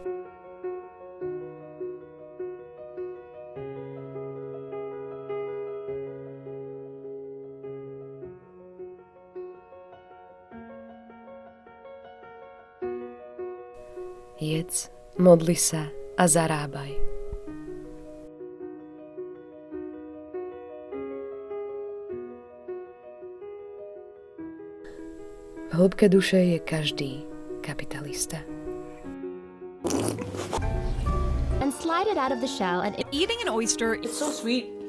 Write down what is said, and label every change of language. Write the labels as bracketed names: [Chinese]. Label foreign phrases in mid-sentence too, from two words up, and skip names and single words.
[Slovak] Jedz, modli sa a zarábaj. V hĺbke duše je každý kapitalista. [English] And slide it out of the shell and Eating an oyster is So sweet.